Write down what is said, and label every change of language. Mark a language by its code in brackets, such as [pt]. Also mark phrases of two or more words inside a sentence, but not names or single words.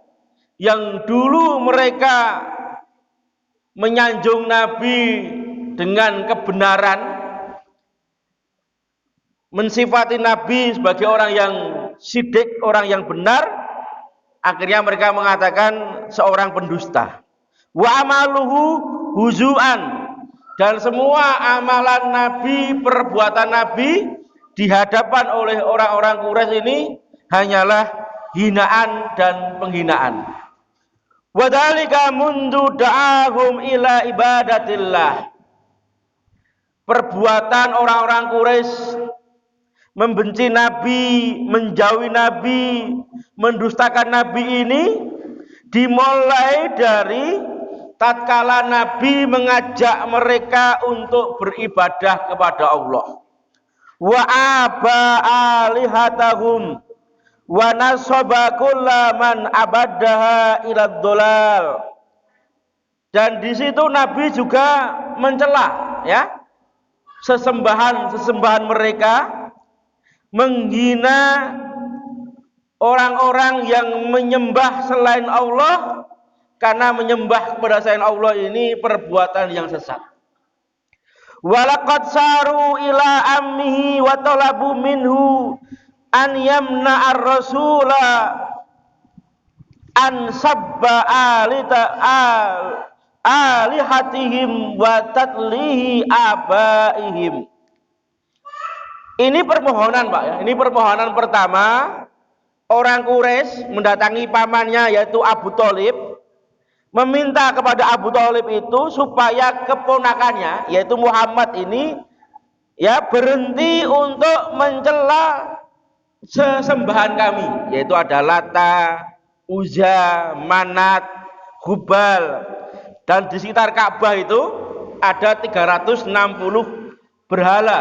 [id] Yang dulu mereka menyanjung Nabi dengan kebenaran, mensifati Nabi sebagai orang yang sidik, orang yang benar, akhirnya mereka mengatakan seorang pendusta. [ar] وعمله هزوا, [id] dan semua amalan Nabi, perbuatan Nabi di hadapan oleh orang-orang Quraisy ini hanyalah hinaan dan penghinaan. [ar] وذلك منذ دعاهم إلى عبادة الله. [id] Perbuatan orang-orang Quraisy membenci Nabi, menjauhi Nabi, mendustakan Nabi ini dimulai dari tatkala Nabi mengajak mereka untuk beribadah kepada Allah. [ar] وعاب آلهتهم ونسب كل من عبدها إلى الضلال. [id] Dan di situ Nabi juga mencela, ya, sesembahan mereka, menghina orang-orang yang menyembah selain Allah, karena menyembah kepada selain Allah ini perbuatan yang sesat. [ar] ولقد صاروا إلى عمه وطلبوا منه أن يمنع الرسول عن سب آلهتهم وتضليل آبائهم. [id] Ini permohonan, Pak ya. Ini permohonan pertama. Orang Quraisy mendatangi pamannya yaitu Abu Thalib, meminta kepada Abu Thalib itu supaya keponakannya yaitu Muhammad ini ya berhenti untuk mencela sesembahan kami, yaitu ada Lata, Uzza, Manat, Hubal, dan di sekitar Ka'bah itu ada 360 berhala.